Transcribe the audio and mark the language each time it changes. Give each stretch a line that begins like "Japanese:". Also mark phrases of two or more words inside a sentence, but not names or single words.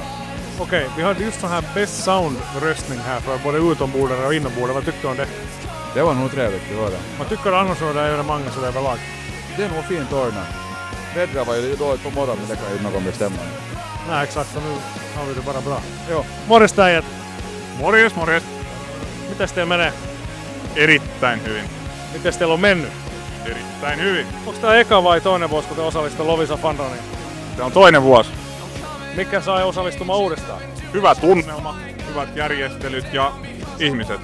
Swedish: Okej, vi hade just sån här Best Sound-röstning här för både utombordare och inombordare. Vad tyckte du om det? Det var nog trevligt att höra. Vad tycker du annars om det här evenemanget så det är överlag? Det är nog fint ordnat. Vädret var ju dåligt på morgonen, men det kan ju någon bestämma. Nej, exakt. Så nu har vi det bara bra.
Finnish: Joo. Morjes täijät! Morjes, morjes. Mitäs teillä menee? Erittäin hyvin. Mitäs teillä on mennyt? Erittäin hyvin. Onko tää eka vai toinen vuosi, kun te osallistutte Lovisa Fun Runiin? Se on toinen vuosi. Mikä sai osallistumaan uudestaan? Hyvä tunnelma, hyvät järjestelyt ja ihmiset.